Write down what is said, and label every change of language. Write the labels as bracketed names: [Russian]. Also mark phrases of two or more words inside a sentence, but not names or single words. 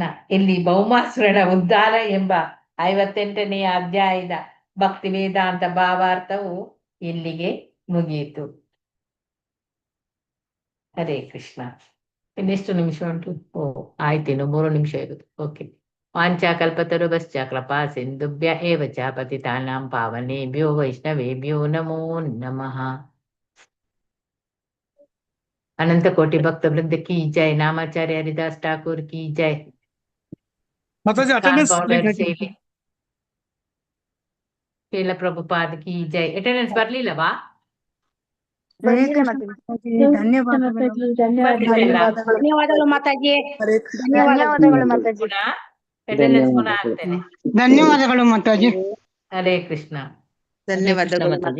[Kannada] ಇಲ್ಲಿ ಭೌಮಾಸುರನ ಉದ್ಧಾರ ಎಂಬ 58ನೇ ಅಧ್ಯಾಯದ ಭಕ್ತಿ ವೇದಾಂತ ಭಾವಾರ್ಥವು ಇಲ್ಲಿಗೆ ಮುಗಿಯಿತು. ಹರೇ ಕೃಷ್ಣ. ಇನ್ನೆಷ್ಟು ನಿಮಿಷ ಉಂಟು? ಆಯ್ತೇನು, 3 ನಿಮಿಷ ಇರುದು. ಓಕೆ. [Sanskrit] ವಾಂಚಾಕಲ್ಪತರುಭ್ಯಶ್ಚ ಕೃಪಾ ಸಿಂಧುಭ್ಯ ಏವ ಚ ಪತಿತಾನಾಂ ಪಾವನೇಭ್ಯೋ ವೈಷ್ಣವೇಭ್ಯೋ ನಮೋ ನಮಃ. [Hindi] अनंत कोटि भक्त वृंद की जय. नामाचार्य हरिदास ठाकुर की जय. माताजी अटेंडेंस ಶ್ರೀಲ ಪ್ರಭುಪಾದ की जय. [Kannada] ಅಟೆಂಡೆನ್ಸ್ ಬರ್ಲಿಲ್ಲವಾ? ಧನ್ಯವಾದಗಳು ಮಾತಾಜಿ. ಧನ್ಯವಾದಗಳು ಮಾತಾಜಿ. ಅಟೆಂಡೆನ್ಸ್ ಪುನಃ ಆಗ್ತೇನೆ. ಧನ್ಯವಾದಗಳು ಮಾತಾಜಿ. ಹರೇ ಕೃಷ್ಣ. ಧನ್ಯವಾದಗಳು ಮಾತಾಜಿ.